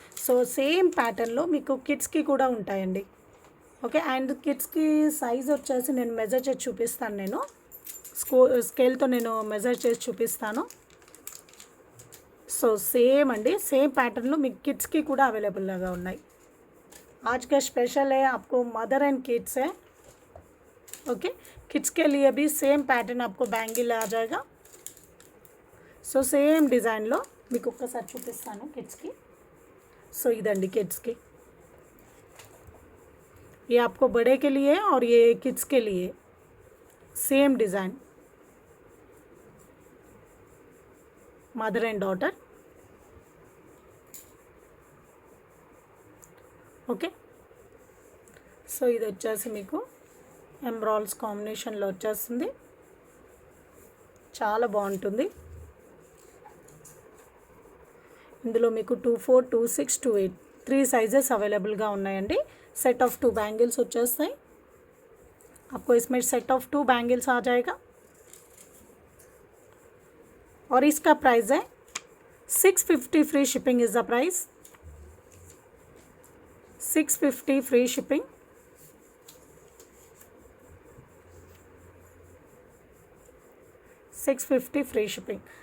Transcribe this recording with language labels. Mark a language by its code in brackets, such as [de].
[te] So same ప్యాటర్న్లో మీకు కిడ్స్కి కూడా ఉంటాయండి. ఓకే, అండ్ కిడ్స్కి సైజ్ వచ్చేసి నేను మెజర్ చేసి చూపిస్తాను. నేను స్కేల్తో నేను మెజర్ చేసి చూపిస్తాను. సో సేమ్ అండి, సేమ్ ప్యాటర్న్లో మీకు కిడ్స్కి కూడా అవైలబుల్గా ఉన్నాయి. [hi] आज का स्पेशल है आपको मदर एंड किड्स है. ओके, किड्स के लिए भी సేమ్ ప్యాటర్న్ आपको బ్యాంగిల్ आ जाएगा. [te] సో సేమ్ డిజైన్లో మీకు ఒక్కసారి చూపిస్తాను కిడ్స్కి. సో ఇదండి కిడ్స్కి. [hi] ये आपको बड़े के लिए और ये किड्स के लिए same design. Mother and daughter. [te] Okay, so ఇది వచ్చేసి మీకు ఎంబ్రాయిడ్స్ కాంబినేషన్లో వచ్చేస్తుంది. చాలా బాగుంటుంది. ఇందులో మీకు 24, 26, 28 3 साइजेस అవైలబుల్గా ఉన్నాయండి. [hi] सेट ऑफ 2 बैंगल्स [te] వచ్చేస్తాయి. [hi] आपको इसमें सेट ऑफ 2 बैंगल्स आ जाएगा और इसका प्राइस है 650. [en] Free shipping is the price. [hi] 650 free shipping. $650 free shipping.